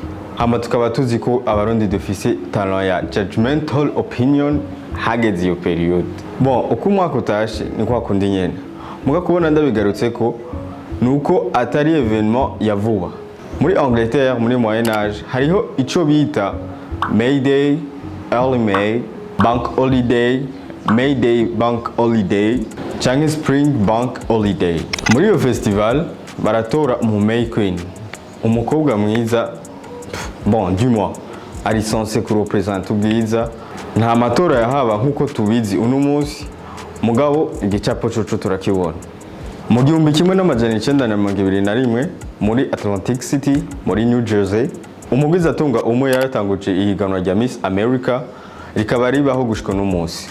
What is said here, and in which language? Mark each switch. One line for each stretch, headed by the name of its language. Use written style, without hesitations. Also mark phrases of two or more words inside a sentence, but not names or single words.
Rundi: Hama tukaba tuzi ko abarundi dufise talent ya
English: judgmental opinion
Rundi: hageze iyo period. Bon, uko umwaka utashe ni kwa kundi nyene. Muga kubona ndabigarutse ko nuko atari evenement ya vuba. Muri Angleterre, muri
French: Moyen Âge,
Rundi: hariho ico bita May Day, Early May, Bank Holiday, May Day Bank Holiday, canke Spring Bank Holiday. Muri iyo festival baratora mu May Queen, umukobwa mwiza,
French: bon, du mois,
Rundi: ari censé kurepresenta ubwiza. Nta matora yahaba nkuko tubizi uno munsi, mugabo igicapo coco turakibona. Mu 1921 muri Atlantic City muri New Jersey, umugwiza atunga umwe yaratanguje ihiganwa rya Miss America rikaba ribaho gushika no munsi.